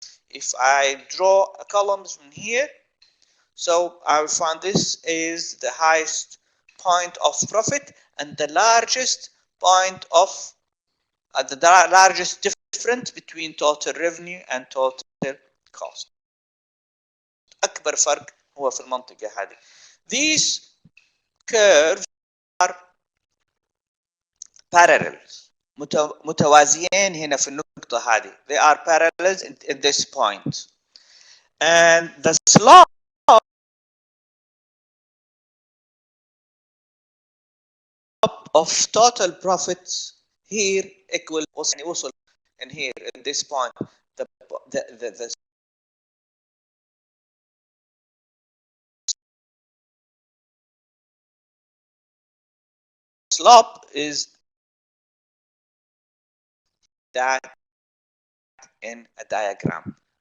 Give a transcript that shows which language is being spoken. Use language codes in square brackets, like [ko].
[en] If I draw a columns from here, so I will find this is the highest point of profit and the largest point of the largest difference between total revenue and total cost. [ar] أكبر فرق هو في المنطقة هذه. [en] These curves are parallel. [ar] متوازيين هنا في النقطة هذه. [en] They are parallel in this point. And the slope of total profits here equal وصل in here in this point the slope is that in a diagram.